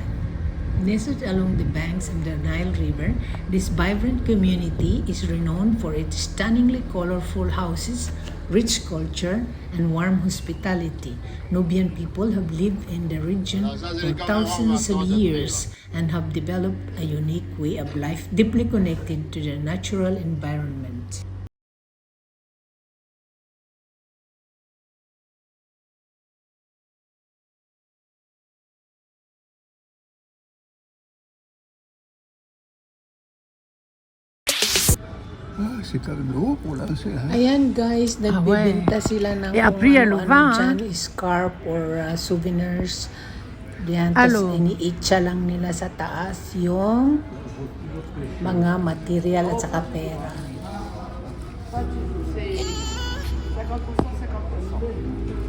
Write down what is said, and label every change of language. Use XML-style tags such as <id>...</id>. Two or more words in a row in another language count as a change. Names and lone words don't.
<en>Nestled along the banks of the Nile River, this vibrant community is renowned for its stunningly colorful houses, rich culture, and warm hospitality. Nubian people have lived in the region for thousands of years and have developed a unique way of life deeply connected to the natural environment.</en> <fr>C'est quand même gros pour lancer. Hein?</fr> <tl>Ayan guys, nagbibenta sila ng Apriya, kung luva, ano-ano dyan,</tl> <en>scarf or souvenirs.</en> <tl>Diyan, Alo. tapos iniitsa lang nila sa taas yung mga material at saka pera.</tl>